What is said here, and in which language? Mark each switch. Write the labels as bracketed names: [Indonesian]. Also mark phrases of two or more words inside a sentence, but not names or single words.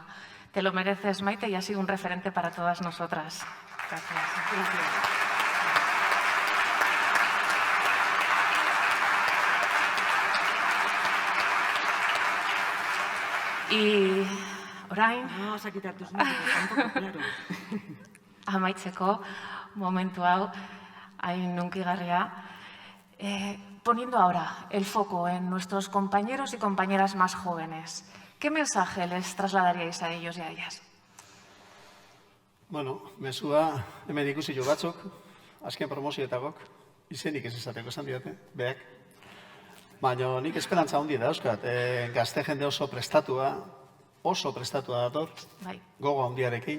[Spanish] Te lo mereces, Maite, y has sido un referente para todas nosotras. Gracias. Gracias. Y orain, no vas a quitar tus números, tampoco, claro. [Basque] Amaitzeko momentu hau, hain hunkigarria, [Spanish] poniendo ahora el foco en nuestros compañeros y compañeras más jóvenes, ¿qué mensaje les trasladaríais a ellos y a ellas? [Basque] Bueno, mezua hemen ikusi jo batzuk, azken promozioetagok, izenik ez izateko esan didate, beak. Baina nik esperantza handi dauzkat, gazte jende oso prestatua dator, gogo handiarekin.